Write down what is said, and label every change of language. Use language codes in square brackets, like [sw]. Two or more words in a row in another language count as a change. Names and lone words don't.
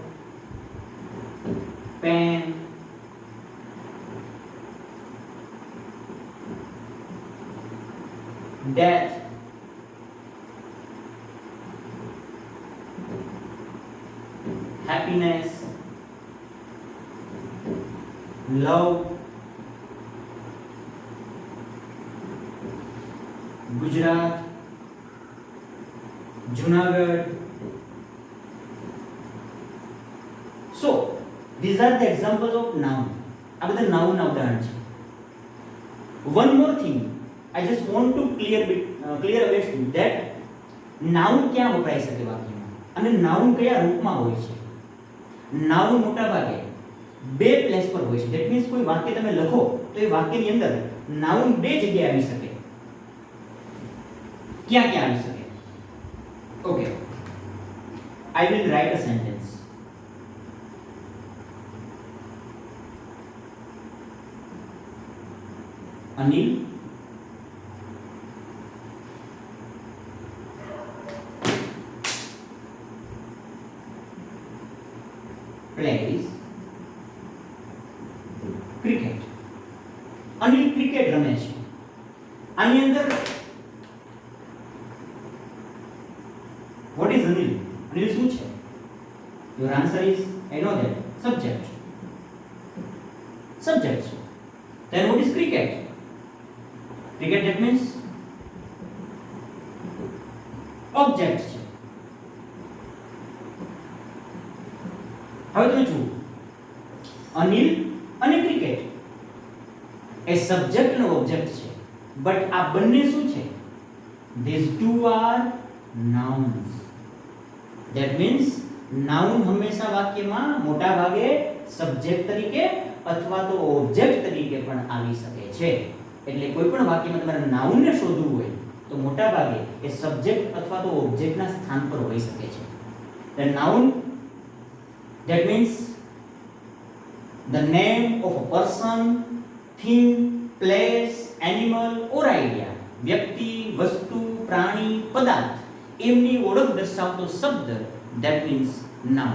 [en] pen, death, happiness, love, Gujarat, Junagadh. So these are the examples of noun. [gu] આ બધા noun ના ઉદાહરણ છે. [en] One more thing, I just want to clear away that noun [gu] ક્યાં વપરાઈ શકે વાક્યમાં અને noun કયા રૂપમાં હોય છે. noun મોટા ભાગે બે પ્લેસ પર હોય છે. [en] that means [gu] કોઈ વાક્ય તમે લખો તો એ વાક્યની અંદર noun બે જગ્યાએ આવી શકે. ક્યાં ક્યાં આવી શકે? [en] Okay, I will write a sentence. Anil plays cricket. [gu] અનિલ ક્રિકેટ રમે છે. આની અંદર [en] what is Anil? [gu] Anil શું છે? [en] Your answer is, I know that, subject. Subject. Then what is cricket? Cricket, that means object છે. [gu] હવે તમે જુઓ, અનિલ અને ક્રિકેટ એ સબ્જેક્ટ અને ઓબ્જેક્ટ છે. બટ આ બંને શું છે? [en] These two are nouns. That means [gu] noun હંમેશા વાક્યમાં મોટા ભાગે સબ્જેક્ટ તરીકે અથવા તો ઓબ્જેક્ટ તરીકે પણ આવી શકે છે. એટલે કોઈ પણ વાક્યમાં તમારે noun ને શોધવું હોય તો મોટા ભાગે એ સબ્જેક્ટ અથવા તો ઓબ્જેક્ટના સ્થાન પર હોઈ શકે છે. [en] The noun, that means the name of a person, thing, place, animal or idea. [gu] વ્યક્તિ, વસ્તુ, પ્રાણી, પદાર્થ એમની ઓળખ દર્શાવતો શબ્દ, [en] that means noun.